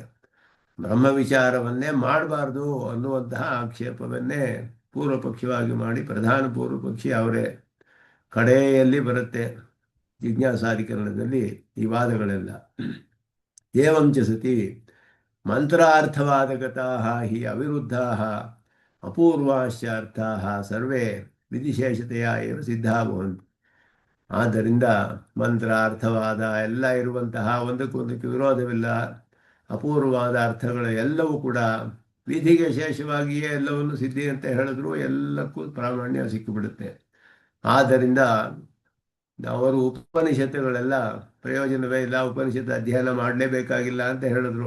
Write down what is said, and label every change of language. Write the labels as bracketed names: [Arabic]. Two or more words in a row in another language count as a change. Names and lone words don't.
[Kannada] ಬ್ರಹ್ಮ ವಿಚಾರವನ್ನೇ ಮಾಡಬಾರ್ದು ಅನ್ನುವಂತಹ ಆಕ್ಷೇಪವನ್ನೇ ಪೂರ್ವ ಪಕ್ಷವಾಗಿ ಮಾಡಿ ಪ್ರಧಾನ ಪೂರ್ವ ಪಕ್ಷಿ ಅವರೇ. ಕಡೆಯಲ್ಲಿ ಬರುತ್ತೆ ಜಿಜ್ಞಾಸಾಧಿಕರಣದಲ್ಲಿ ಈ ವಾದಗಳೆಲ್ಲ. [Sanskrit] ಏವಂಚ ಸತಿ ಮಂತ್ರಾರ್ಥವಾದಗತಾಃ ಹಿ ಅವಿರುದ್ಧಾಃ ಅಪೂರ್ವಾಶ್ಚ ಅರ್ಥಾಃ ಸರ್ವೇ ವಿಧಿಶೇಷತೆಯ ಏವ ಸಿದ್ಧಾ ಭವಂತಿ. [Kannada] ಆದ್ದರಿಂದ ಮಂತ್ರ ಅರ್ಥವಾದ ಎಲ್ಲ ಇರುವಂತಹ ಒಂದಕ್ಕೊಂದಕ್ಕೆ ವಿರೋಧವಿಲ್ಲ, ಅಪೂರ್ವವಾದ ಅರ್ಥಗಳು ಎಲ್ಲವೂ ಕೂಡ ವಿಧಿಗೆ ಶೇಷವಾಗಿಯೇ ಎಲ್ಲವನ್ನು ಸಿದ್ಧಿ ಅಂತ ಹೇಳಿದ್ರು ಎಲ್ಲಕ್ಕೂ ಪ್ರಾಮಾಣ್ಯ ಸಿಕ್ಕಿಬಿಡುತ್ತೆ. ಆದ್ದರಿಂದ ಅವರು ಉಪನಿಷತ್ತುಗಳೆಲ್ಲ ಪ್ರಯೋಜನವೇ ಇಲ್ಲ, ಉಪನಿಷತ್ತು ಅಧ್ಯಯನ ಮಾಡಲೇಬೇಕಾಗಿಲ್ಲ ಅಂತ ಹೇಳಿದ್ರು.